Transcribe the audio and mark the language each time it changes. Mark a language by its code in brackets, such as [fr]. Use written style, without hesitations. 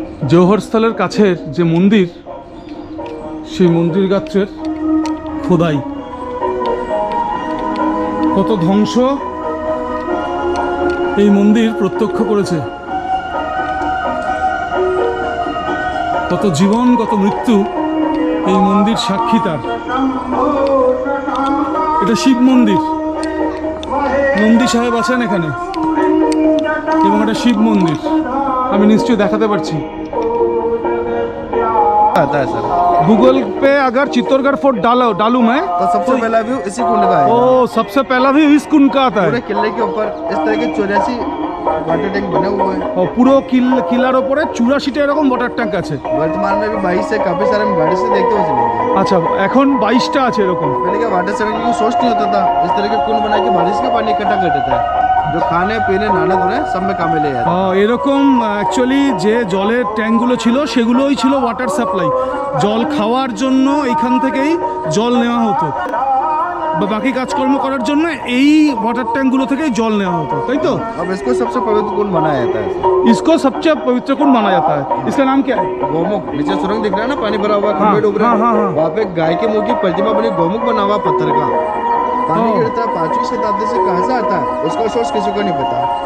[bn] জওহর স্থলের কাছের যে মন্দির, সেই মন্দির গাত্রের খোদাই, কত ধ্বংস এই মন্দির প্রত্যক্ষ করেছে, কত জীবন কত মৃত্যু এই মন্দির সাক্ষী তার। এটা শিব মন্দির, নন্দী সাহেব আছেন এখানে, এবং এটা শিব মন্দির, আমি নিশ্চয়ই দেখাতে পারছি। [hi] आता है सर, गूगल पे अगर चित्तौड़गढ़ फोर्ट डालूं मैं तो सबसे पहला व्यू इसी कुंड का है। ओ सबसे पहला भी इस कुंड का आता पूरे है। किले के ऊपर इस तरह के 84 वाटर टैंक बने हुए हैं। और [bn] পুরো কিলার উপরে 84টা এরকম ওয়াটার ট্যাঙ্ক আছে। [hi] वर्तमान में भी 22 से काफी सारे हम गाड़ी से देखते हुए चलेंगे। [bn] আচ্ছা, এখন 22টা আছে এরকম। [hi] पहले क्या वाटर सेविंग की सोच नहीं होता था, इस तरह के कुंड बना के बारिश का पानी इकट्ठा करते थे, जो खाने पीने नहाने धोने सब में काम में ले जाते। [bn] এরকম অ্যাকচুয়ালি যে জলের ট্যাঙ্কগুলো ছিল সেগুলোই ছিল ওয়াটার সাপ্লাই, জল খাওয়ার জন্য এখান থেকেই জল নেওয়া হতো, বা বাকি কাজকর্ম করার জন্য এই ওয়াটার ট্যাঙ্কগুলো থেকেই জল নেওয়া হতো, তাই তো? [hi] अब इसको सबसे पवित्र कुंड बनाया जाता है। इसको सबसे पवित्र कुंड माना जाता है। इसका नाम क्या है? गौमुख। नीचे सुरंग दिख रहा है ना, पानी भरा हुआ, खंभे डूब रहे हैं। वहाँ पे गाय के मुंह की प्रतिमा बनी, गौमुख बना हुआ पत्थर का। पानी गिरता 5वीं शताब्दी से कहाँ से आता है उसका सोर्स किसी को नहीं पता।